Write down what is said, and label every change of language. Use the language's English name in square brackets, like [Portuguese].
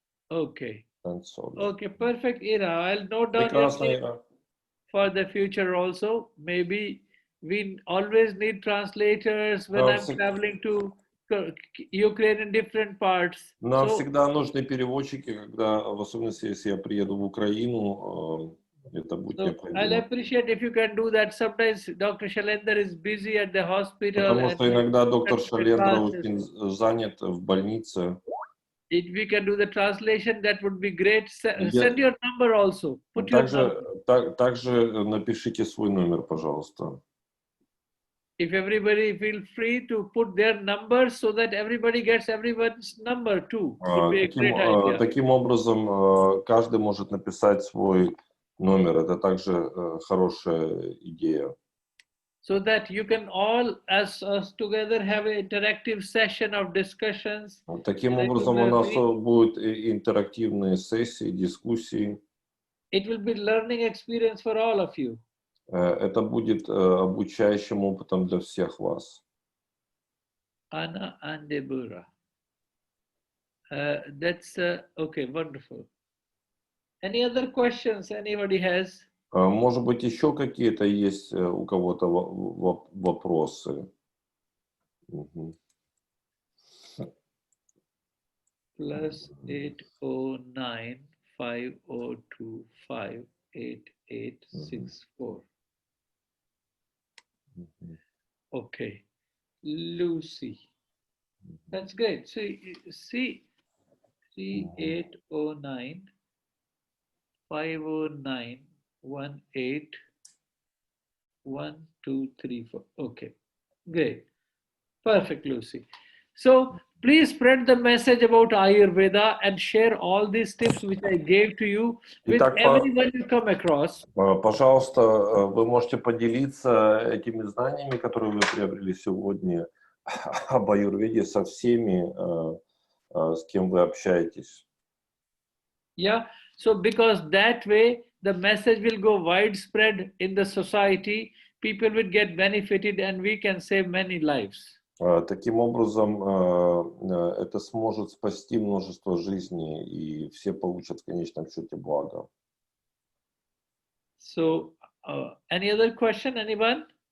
[English] Okay. Okay, perfect, Ira. I'll note down your name for the future also. Maybe we always need translators when I'm traveling to Ukraine in different parts. [Russian] Нам всегда нужны переводчики, когда, в особенности, если я приеду в Украину, это будет необходимо. [English] I'll appreciate if you can do that. Sometimes Dr. Shalendra is busy at the hospital. [Russian] Потому что иногда доктор Шалендра очень занят в больнице. [English] If we can do the translation, that would be great. Send your number also. Put your number. [Russian] Также напишите свой номер, пожалуйста. [English] if everybody feel free to put their numbers so that everybody gets everyone's number too, would be a great idea. [Russian] Таким образом, каждый может написать свой номер. Это также хорошая идея. [English] So that you can all, as us together, have an interactive session of discussions. [Russian] Таким образом, у нас будут интерактивные сессии, дискуссии. [English] It will be learning experience for all of you. [Russian] Это будет обучающим опытом для всех вас. [English] Anna and Deborah. That's okay, wonderful. Any other questions anybody has? [Russian] Может быть, еще какие-то есть у кого-то вопросы? [English] Plus 809 5025 8864. Okay, Lucy. That's great. See 3809 509 181234. Okay, great. Perfect, Lucy. So please spread the message about Ayurveda and share all these tips which I gave to you with everyone you come across. [Russian] Пожалуйста, вы можете поделиться этими знаниями, которые вы приобрели сегодня об аюрведе со всеми, с кем вы общаетесь. [English] Yeah, so because that way the message will go widespread in the society, people will get benefited and we can save many lives. [Russian] Таким образом, это сможет спасти множество жизней, и все получат в конечном счете благо. [English] So, any other question, anyone?